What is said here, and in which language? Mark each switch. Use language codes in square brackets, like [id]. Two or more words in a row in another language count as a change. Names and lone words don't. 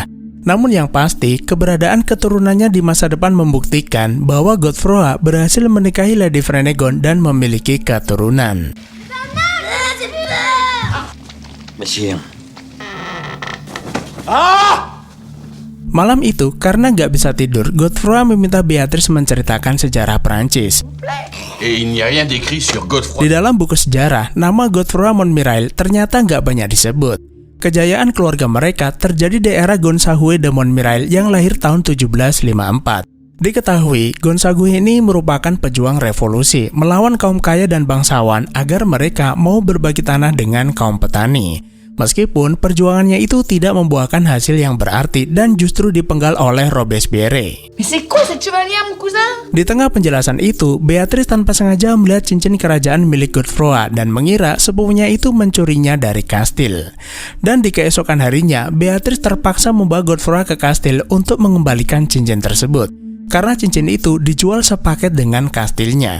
[id] Namun yang pasti, keberadaan keturunannya di masa depan membuktikan bahwa Godefroy berhasil menikahi Lady Frenegon dan memiliki keturunan. Monsieur. Malam itu, karena nggak bisa tidur, Godefroy meminta Beatrice menceritakan sejarah Perancis. [fr] Et il n'y a rien d'écrit sur Godefroy. [id] Di dalam buku sejarah, nama Godefroy Montmirail ternyata nggak banyak disebut. Kejayaan keluarga mereka terjadi di era Gonsague de Montmirail yang lahir tahun 1754. Diketahui, Gonsague ini merupakan pejuang revolusi melawan kaum kaya dan bangsawan agar mereka mau berbagi tanah dengan kaum petani. Meskipun perjuangannya itu tidak membuahkan hasil yang berarti dan justru dipenggal oleh Robespierre. [fr] Mais c'est quoi cette chevalière, mon cousin? [id] Di tengah penjelasan itu, Beatrice tanpa sengaja melihat cincin kerajaan milik Godefroy dan mengira sepupunya itu mencurinya dari kastil. Dan di keesokan harinya, Beatrice terpaksa membawa Godefroy ke kastil untuk mengembalikan cincin tersebut. Karena cincin itu dijual sepaket dengan kastilnya.